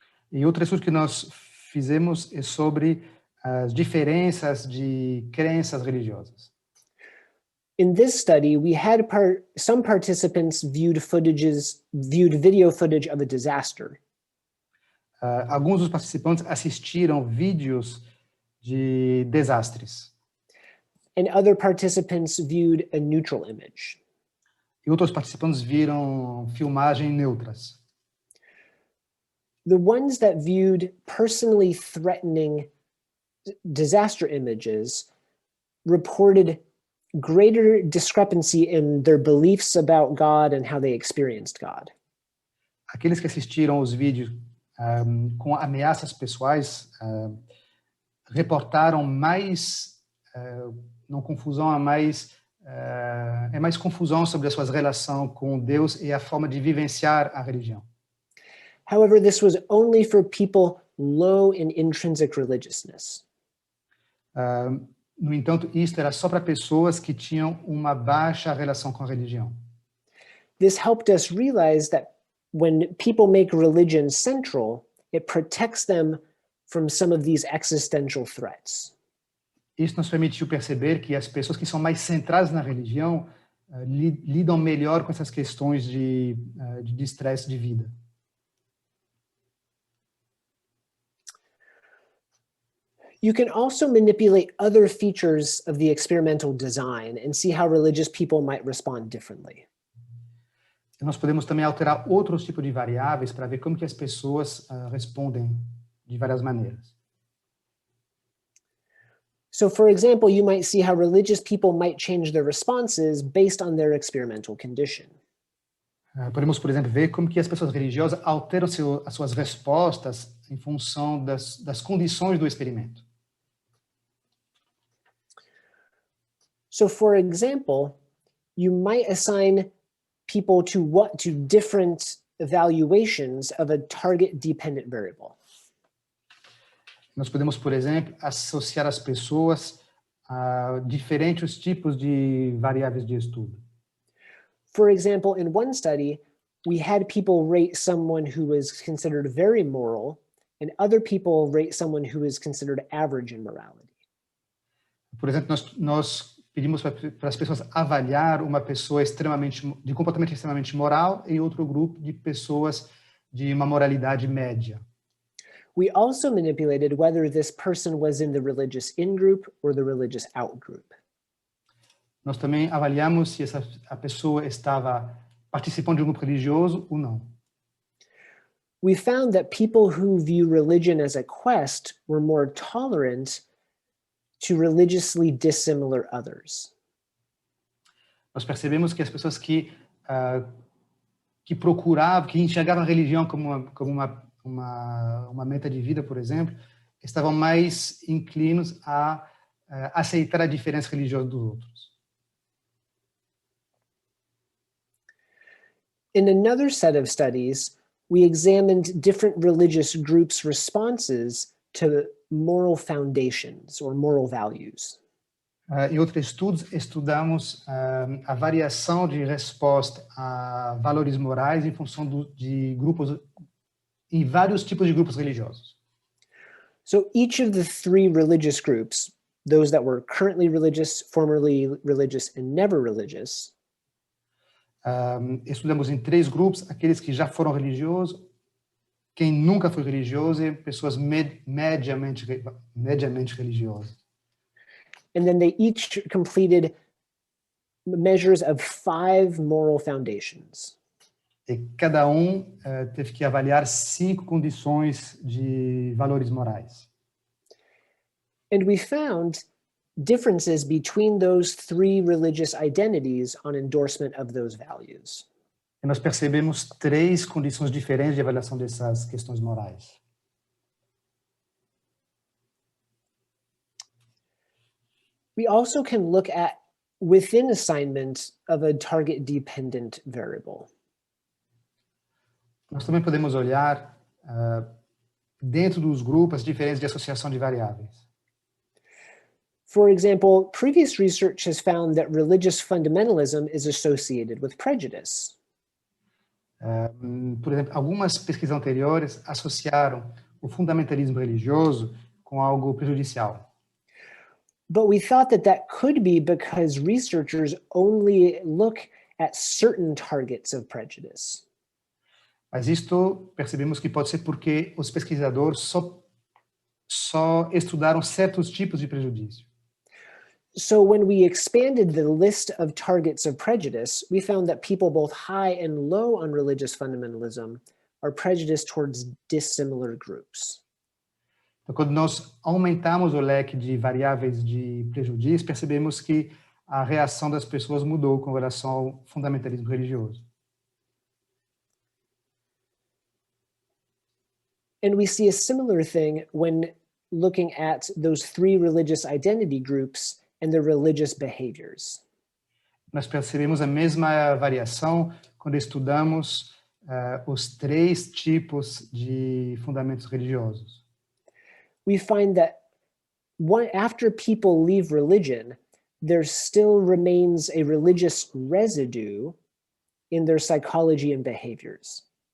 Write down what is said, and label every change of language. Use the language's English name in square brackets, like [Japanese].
[Portuguese] E outro estudo que nós fizemos é sobre as diferenças de crenças religiosas. [English] In this study, we had some participants viewed video footage of a disaster. [Portuguese] Alguns dos participantes assistiram vídeos de desastres. [English] And other participants viewed a neutral image. [Portuguese] E outros participantes viram filmagem neutras. [English] The ones that viewed personally threatening disaster images reported greater discrepancy in their beliefs about God and how they experienced God. [Portuguese] Aqueles que assistiram os vídeos com ameaças pessoais reportaram mais não confusão, mais confusão sobre a sua relação com Deus e a forma de vivenciar a religião. [English] However, this was only for people low in intrinsic religiousness. [Portuguese] No entanto, isto era só para pessoas que tinham uma baixa relação com a religião. [English] This helped us realize that when people make religion central, it protects them from some of these existential threats. [Portuguese] Isso nos permitiu perceber que as pessoas que são mais centradas na religião lidam melhor com essas questões de estresse de vida. [English] You can also manipulate other features of the experimental design and see how religious people might respond differently. [Portuguese] Nós podemos também alterar outros tipos de variáveis para ver como que as pessoas respondem de várias maneiras. [English] So, for example, you might see how religious people might change their responses based on their experimental condition. [Portuguese] Podemos, por exemplo, ver como que as pessoas religiosas alteram as suas respostas em função das condições do experimento. [English] So, for example, you might assign people to different evaluations of a target-dependent variable. [Portuguese] Nós podemos, por exemplo, associar as pessoas a diferentes tipos de variáveis de estudo. [English] For example, in one study, we had people rate someone who was considered very moral, and other people rate someone who is considered average in morality. [Portuguese] Por exemplo, nós pedimos para as pessoas avaliar uma pessoa de comportamento extremamente moral e outro grupo de pessoas de uma moralidade média. [English] We also manipulated whether this person was in the religious in-group or the religious out-group. [Portuguese] Nós também avaliamos se a pessoa estava participando de um grupo religioso ou não. [English] We found that people who view religion as a quest were more tolerant to religiously dissimilar others. [Portuguese] Nós percebemos que as pessoas que procuravam, que enxergavam a religião como uma meta de vida, por exemplo, estavam mais inclinos a aceitar a diferença religiosa dos outros. [English] In another set of studies, we examined different religious groups' responses to moral foundations or moral values. [Portuguese] Em outros estudos, estudamos a variação de resposta a valores morais em função de grupos, em vários tipos de grupos religiosos. [English] So each of the three religious groups, those that were currently religious, formerly religious, and never religious, [Portuguese] estudamos em 3 grupos, aqueles que já foram religiosos, quem nunca foi religioso e pessoas mediamente religiosas. [English] And then they each completed measures of 5 moral foundations. [Portuguese] E cada teve que avaliar 5 condições de valores morais. [English] And we found differences between those 3 religious identities on endorsement of those values. [Portuguese] E nós percebemos 3 condições diferentes de avaliação dessas questões morais. [English] We also can look at within assignment of a target-dependent variable. [Portuguese] Nós também podemos olhar dentro dos grupos as diferenças de associação de variáveis. [English] For example, previous research has found that religious fundamentalism is associated with prejudice. [Portuguese] Por exemplo, algumas pesquisas anteriores associaram o fundamentalismo religioso com algo prejudicial. [English] But we thought that that could be because researchers only look at certain targets of prejudice. [Portuguese] Mas isto percebemos que pode ser porque os pesquisadores só estudaram certos tipos de prejudício. [English] So when we expanded the list of targets of prejudice, we found that people both high and low on religious fundamentalism are prejudiced towards dissimilar groups. [Portuguese] Então, quando nós aumentamos o leque de variáveis de prejudício, percebemos que a reação das pessoas mudou com relação ao fundamentalismo religioso. [English] And we see a similar thing when looking at those three religious identity groups and their religious behaviors. [Portuguese] Nós percebemos a mesma variação quando estudamos os três tipos de fundamentos religiosos. [English] We find that after people leave religion, there still remains a religious residue in their psychology and behaviors.